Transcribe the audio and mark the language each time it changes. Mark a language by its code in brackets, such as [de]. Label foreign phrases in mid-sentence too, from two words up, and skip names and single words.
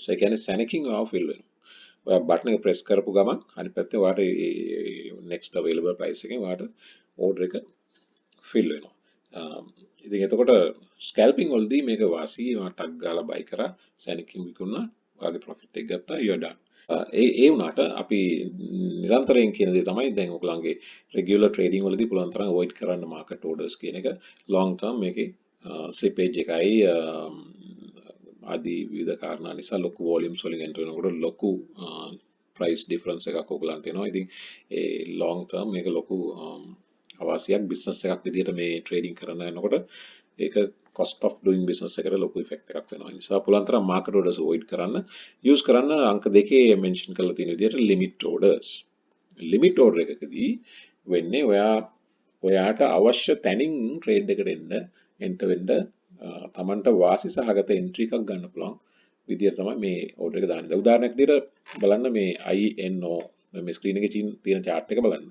[si] ඒ කියන්නේ සැනකින් ඔයාව fill වෙනවා. ඔයා බටන් එක ප්‍රෙස් කරපු ගමන් අනිත් පැත්තේ ඔයාට [en] next available price [si] එකෙන් ඔයාට order එක fill වෙනවා. ඉතින් එතකොට scalping වලදී මේක වාසී ඔයා ටක් ගාලා buy කරා සැනකින් විකුණා ඔයාගේ profit එක ගත්තා [en] you're done. [si] ඒ වුණාට අපි නිරන්තරයෙන් කියන දේ තමයි දැන් ඔයගලන්ගේ [en] regular trading [si] වලදී පුළුවන් තරම් avoid කරන්න [en] market orders [si] කියන එක [en] long term [si] මේකේ slippage එකයි ආදී විවිධ කාරණා නිසා ලොකු වොලියම්ස් වලින් එන්ටර් වෙනකොට ලොකු [en] price difference [si] එකක් ඔයගලන්ට එනවා. ඉතින් ඒ [en] long term [si] මේක ලොකු අවාසියක් බිස්නස් එකක් විදිහට මේ ට්‍රේඩින් කරන යනකොට ඒක [en] cost of doing business [si] එකට ලොකු ඉෆෙක්ට් එකක් වෙනවා. ඒ නිසා පුළුවන් තරම් [en] market orders avoid [si] කරන්න use කරන්න අංක දෙකේ මෙන්ෂන් කරලා තියෙන විදිහට [en] limit orders. [si] limit order එකකදී වෙන්නේ ඔයාට අවශ්‍ය තැනින් ට්‍රේඩ් එකට එන්න වෙන්න තමන්ට වාසි සහගත එන්ට්‍රි එකක් ගන්න පුළුවන් විදියට තමයි මේ ඕඩර් එක දාන්නේ. උදාහරණයක් විදියට බලන්න මේ INO මේ ස්ක්‍රීන් එකේ තියෙන chart එක බලන්න.